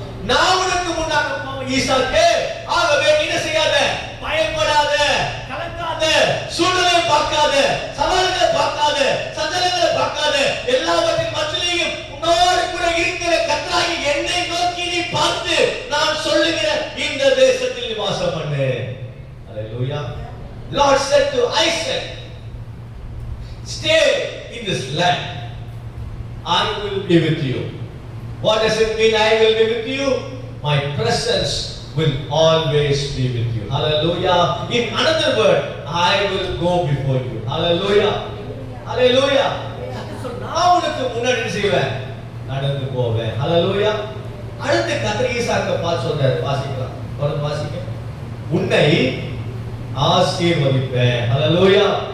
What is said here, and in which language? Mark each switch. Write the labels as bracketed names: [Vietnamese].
[Tamil] நான் உனக்கு முன்னாக ஈசாக்கே, ஆகவே நீ என்ன செய்யாத, பயப்படாத, கலங்காத, சூழ்நிலையை பார்க்காத, சவால்களை பார்க்காத, சஞ்சலங்களை பார்க்காத, எல்லாவற்றின் மத்தியிலும் உன்னோடு கூட இருக்கிற கர்த்தராகிய என்னை நோக்கி நீ பார்த்து நான் சொல்லுகிற இந்த தேசத்தில் நீ வாசம் பண்ணு. அல்லேலூயா. [English] Lord said to Isaac, stay in this land, I will be with you. What does it mean I will be with you? My presence will always be with you. Hallelujah. In another word, I will go before you. Hallelujah, hallelujah. [Tamil] நான் உனக்கு முன்னாடி செய்வேன், நடந்து போவேன். [English] Hallelujah. [Tamil] அடுத்து கர்த்தர் ஈசாக்கை பார்த்து சொல்றாரு, வாசிக்கலாம், தொடர்ந்து வாசிக்க. உன்னை ஆசீர்வதிப்பேன். ஹல்லேலூயா.